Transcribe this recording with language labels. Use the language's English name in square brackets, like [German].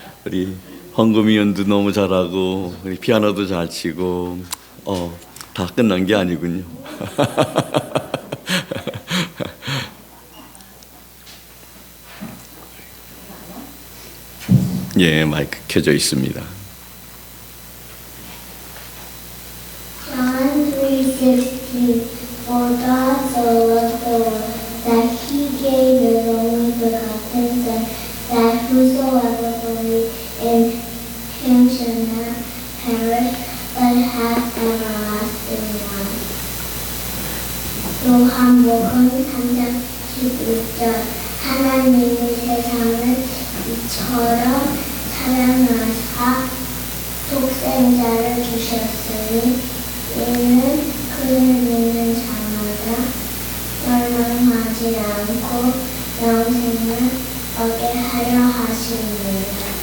[Korean] 우리 황금이 연도 너무 잘하고 우리 피아노도 잘 치고 다 끝난 게 아니군요. 예, 마이크 켜져 있습니다. [English] John 3:16 For God so loved the world that he gave his only begotten Son, that whosoever believes in him shall not perish, but have everlasting life. [Korean] 요한복음 3장 11절 하나님이 세상을 이처럼 사랑하사 독생자를 주셨으니 이는 그를 믿는 자마다 멸망하지 않고 영생을 얻게 하려 하심이니라.